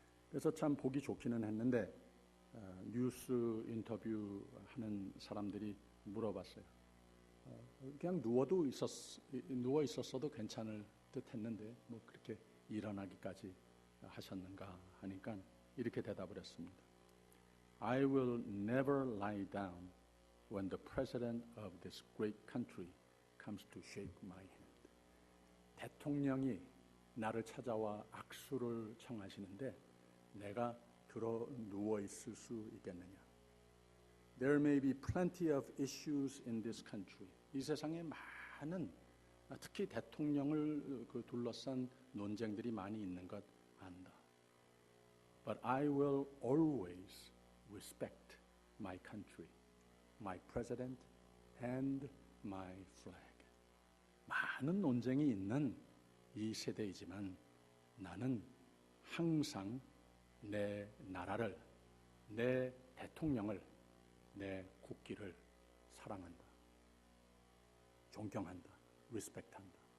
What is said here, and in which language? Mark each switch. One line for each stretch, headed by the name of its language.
Korean: 그래서 참 보기 좋기는 했는데 뉴스 인터뷰하는 사람들이 물어봤어요. 그냥 누워 있었어도 괜찮을 듯했는데 뭐 그렇게 일어나기까지 하셨는가 하니까 이렇게 대답을 했습니다.
English: I will never lie down when the president of this great country comes to shake my hand.
Korean: 대통령이 나를 찾아와 악수를 청하시는데 내가 들어 누워 있을 수 있겠느냐.
English: There may be plenty of issues in this country.
Korean: 이 세상에 많은 특히 대통령을 둘러싼 논쟁들이 많이 있는 것 안다.
English: But I will always respect my country, my president, and my flag.
Korean: 많은 논쟁이 있는 이 세대이지만 나는 항상 내 나라를, 내 대통령을, 내 국기를 사랑한다. 존경한다. 리스펙트한다.